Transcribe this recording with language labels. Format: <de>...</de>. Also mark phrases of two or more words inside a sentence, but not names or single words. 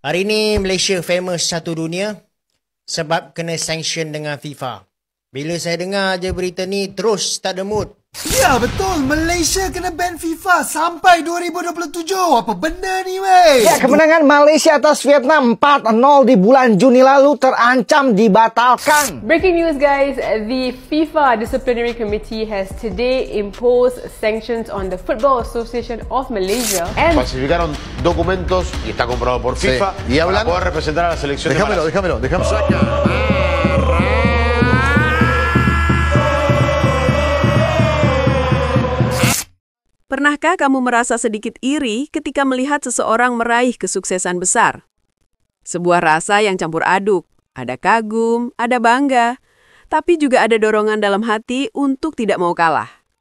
<ms>Hari ni Malaysia famous satu dunia sebab kena sanction dengan FIFA. Bila saya dengar je berita ni terus tak ada mood. Ya betul, Malaysia kena ban FIFA sampai 2027. Apa benda ni weh?</ms> <id>Ya, kemenangan Malaysia atas Vietnam 4-0 di bulan Juni lalu terancam dibatalkan.</id> <en>Breaking news guys, the FIFA Disciplinary Committee has today imposed sanctions on the Football Association of Malaysia and</en> <es>falsificaron documentos y está comprobado por FIFA y para hablando, poder representar a la selección de Malasia. déjamelo.</es> <id>Pernahkah kamu merasa sedikit iri ketika melihat seseorang meraih kesuksesan besar? Sebuah rasa yang campur aduk, ada kagum, ada bangga, tapi juga ada dorongan dalam hati untuk tidak mau kalah.</id>